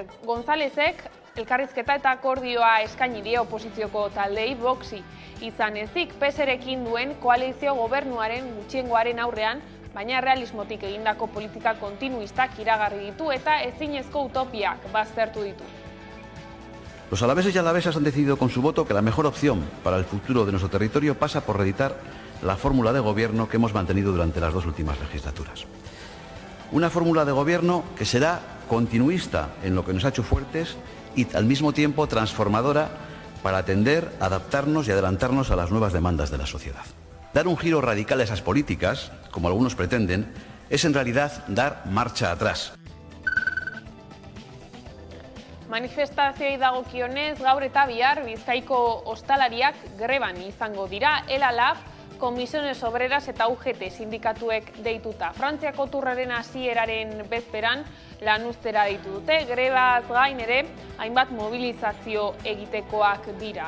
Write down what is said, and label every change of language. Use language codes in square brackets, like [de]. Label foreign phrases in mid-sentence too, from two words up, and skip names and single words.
[eu] Gonzálezek elkarrizketa eta akordioa eskaini die oposizioko taldei Voxi izan ezik PSrekin duen koalizio gobernuaren gutxiengoaren aurrean, baina realismotik egindako politika kontinuistak iragarri ditu eta ezinezko utopiak baztertu ditu. [es] Los alaveses y alavesas han decidido con su voto que la mejor opción para el futuro de nuestro territorio pasa por reeditar la fórmula de gobierno que hemos mantenido durante las 2 últimas legislaturas. Una fórmula de gobierno que será continuista en lo que nos ha hecho fuertes y al mismo tiempo transformadora para atender, adaptarnos y adelantarnos a las nuevas demandas de la sociedad. Dar un giro radical a esas políticas, como algunos pretenden, es en realidad dar marcha atrás. [eu] Manifestazioei dagokionez, gaur eta bihar Bizkaiko ostalariak greban izango dira, ELA-LAB, Comisiones Obreras eta UGT sindikatuek deituta. Frantziako turraren hasieraren bezperan lanuztera deitu dute, grebaz gain ere hainbat mobilizazio egitekoak dira.